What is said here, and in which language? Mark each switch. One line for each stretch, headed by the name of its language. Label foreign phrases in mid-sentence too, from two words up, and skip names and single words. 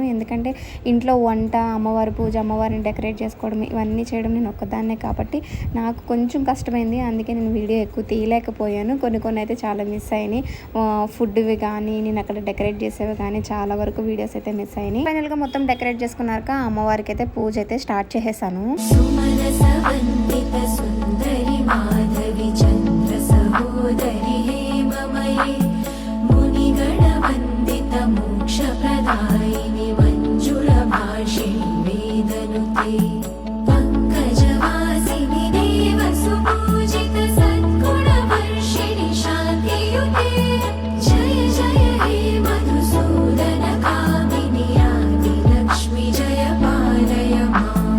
Telugu: ఎందుకంటే ఇంట్లో వంట, అమ్మవారి పూజ, అమ్మవారిని డెకరేట్ చేసుకోవడం ఇవన్నీ చేయడం నేను ఒక్కదాన్నే కాబట్టి నాకు కొంచెం కష్టమైంది. అందుకే నేను వీడియో ఎక్కువ తీయలేకపోయాను. కొన్ని అయితే చాలా మిస్ అయినాయి. ఫుడ్వి కానీ నేను అక్కడ డెకరేట్ చేసేవి కానీ చాలా వరకు వీడియోస్ అయితే మిస్ అయినాయి. ఫైనల్గా మొత్తం డెకరేట్ చేసుకున్నాక అమ్మవారికి అయితే పూజ అయితే స్టార్ట్ చేసేసాను.
Sanskrit: सुन्दरि माधवी चन्द्र सहोदरि हेममये मुनिगणवन्दित मोक्षप्रदायिनि मञ्जुलभाषिणि वेदनुते पङ्कजवासिनि देवसुपूजित सद्गुणवर्षिणि शान्तियुते जय जय हे मधुसूदन कामिनि आदिलक्ष्मि जय पालय माम्